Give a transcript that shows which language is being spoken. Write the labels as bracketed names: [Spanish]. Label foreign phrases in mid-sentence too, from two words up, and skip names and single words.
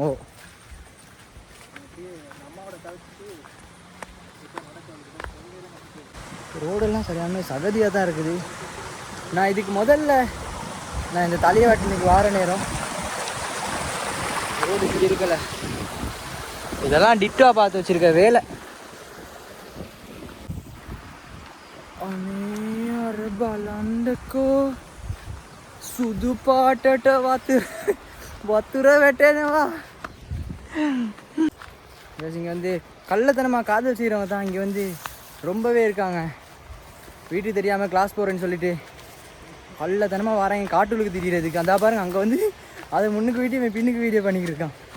[Tamil] ஓ, ரோடெல்லாம் சரியான சகதியாக தான் இருக்குது. நான் இதுக்கு முதல்ல இந்த தலையவாட்டனுக்கு வார நேரம் ரோடு இப்படி இருக்கல. இதெல்லாம் டிட்டா பார்த்து வச்சிருக்க வேலை. [Sinhala] බලන්නකෝ සුදු පාටට වතුර වැටෙනවා. [Tamil] இங்கே வந்து கள்ளத்தனமாக காதல் செய்கிறவங்க தான் இங்கே வந்து ரொம்பவே இருக்காங்க. வீட்டுக்கு தெரியாமல் கிளாஸ் போகிறேன்னு சொல்லிட்டு கள்ளத்தனமாக வராங்க காட்டுலுக்கு திரிகிறதுக்கு. அந்த பாருங்க அங்கே வந்து அதை முன்னுக்கு வீடியோ பின்னுக்கு வீடியோ பண்ணிக்கிட்டு இருக்கான்.